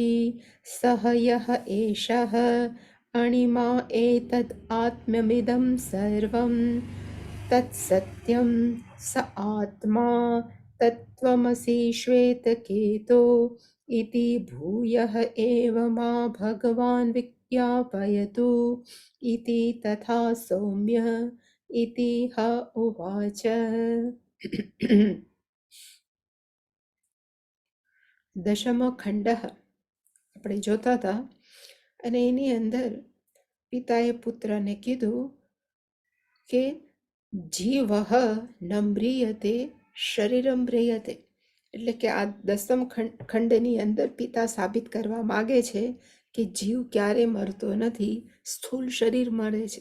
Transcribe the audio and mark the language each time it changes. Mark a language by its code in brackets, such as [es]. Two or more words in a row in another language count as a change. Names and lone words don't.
[sa] सः यः एषः अणिमा एतद् आत्म्यमिदं सर्वं तत्सत्यं स आत्मा तत्त्वमसि श्वेतकेतो इति भूयः एव मा भगवान् विज्ञापयतु इति तथा सौम्य इति ह उवाच. [gu] દશમો ખંડ આપણે જોતા હતા અને એની અંદર પિતાએ પુત્રને કીધું કે [sa] जीव न म्रियते शरीरम म्रियते, [gu] એટલે કે આ દસમ ખંડની અંદર પિતા સાબિત કરવા માગે છે કે જીવ ક્યારે મરતો નથી, સ્થૂળ શરીર મરે છે.